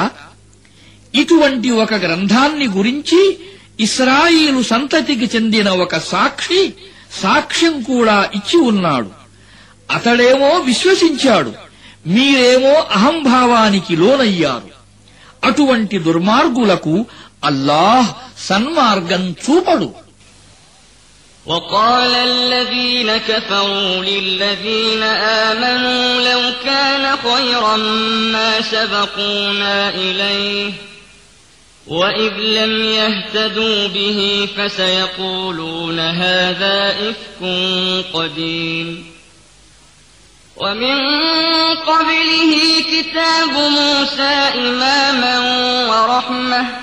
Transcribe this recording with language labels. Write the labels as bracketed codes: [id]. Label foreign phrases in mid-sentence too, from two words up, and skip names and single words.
[te] ఇటువంటి ఒక గ్రంథాన్ని గురించి ఇశ్రాయేలు సంతతికి చెందిన ఒక సాక్ష్యం కూడా ఇచ్చి ఉన్నాడు. అతడేమో విశ్వసించాడు, మీరేమో అహంభావానికి లోనయ్యారు. అటువంటి దుర్మార్గులకు అల్లాహ్ సన్మార్గం చూపడు. [ar] وقال الذين كفروا للذين آمنوا لو كان خيرا ما سبقونا إليه وإذ لم يهتدوا به فسيقولون هذا إفك قديم ومن قبله كتاب موسى إماما ورحمة